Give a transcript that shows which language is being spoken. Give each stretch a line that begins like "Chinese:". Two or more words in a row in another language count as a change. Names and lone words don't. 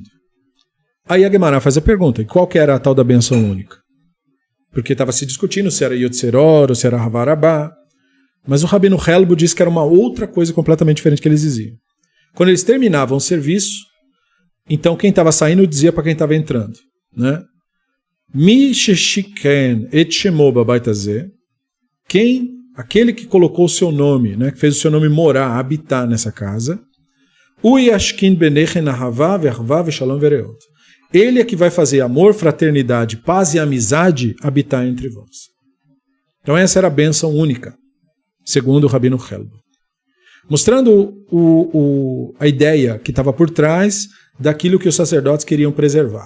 Portuguese: Aí a Gemara faz a pergunta, qual que era a tal da bênção única? Porque estava se discutindo se era Yotzeror ou se era Havarabá, mas o Rabino Helbo disse que era uma outra coisa completamente diferente que eles diziam. Quando eles terminavam o serviço, então quem estava saindo dizia para quem estava entrando, né?
Hebrew: מי ששיכן את שמו בבית הזה,
Portuguese: aquele que colocou o seu nome, né, que fez o seu nome morar, habitar nessa casa,
Hebrew: הוא ישכין ביניכם אהבה ואחוה ושלום ורעות.
Portuguese: Ele é que vai fazer amor, fraternidade, paz e amizade habitar entre vós. Então essa era a bênção única, segundo o Rabino Helbo. Mostrando a ideia que estava por trás daquilo que os sacerdotes queriam preservar.